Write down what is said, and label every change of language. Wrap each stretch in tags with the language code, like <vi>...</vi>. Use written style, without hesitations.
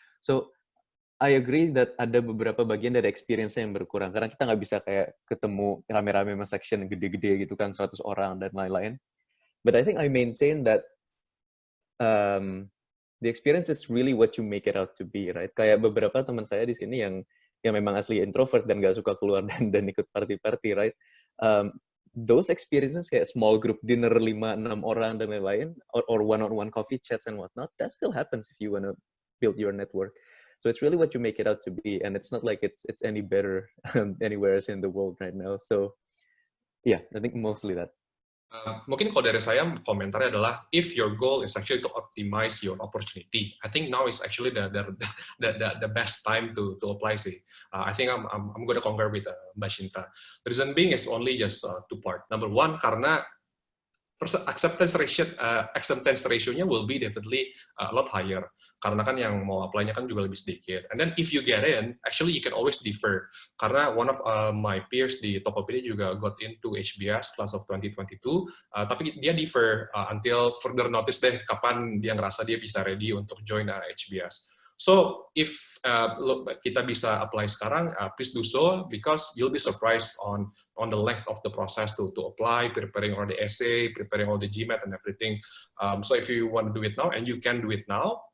<en>So I agree that</en> <id>ada beberapa bagian dari experience-nya yang berkurang karena kita nggak bisa kayak ketemu rame-rame sama section gede-gede gitu kan, 100 orang dan lain-lain.</id> <en>But I think I maintain that the experience is really what you make it out to be, right?</en> <id>Kayak beberapa teman saya di sini yang memang asli introvert dan nggak suka keluar dan ikut party-party, right?</id> <en>Those experiences kayak small group dinner</en> <id>5-6 orang dan lain-lain,</id> <en>or one-on-one coffee chats and whatnot, that still happens if you want to build your network. So it's really what you make it out to be, and it's not like it's any better anywhere else in the world right now. So yeah, I think mostly that.</en> <id>Mungkin kalau dari saya komentarnya adalah</id> <en>if your goal is actually to optimize your opportunity, I think now is actually the best time to apply sih. I think I'm going to concur with Mbak Cinta. The reason being is only just two part. Number one, karena acceptance ratio-nya will be definitely a lot higher.</en> <id>Karena kan yang mau apply-nya kan juga lebih sedikit.</id> <en>And then if you get in, actually you can always defer.</en> <id>Karena one of my peers di Tokopedia juga</id> <en>got into HBS class of 2022,</en> <id>tapi dia defer</id> <en>until further notice</en> <id>deh kapan dia ngerasa dia bisa ready untuk join HBS.</id> <en>So if kita bisa apply sekarang, please do so because you'll be surprised on the length of the process to apply, preparing all the essay, preparing all the GMAT and everything. So if you want to do it now and you can do it now,</en>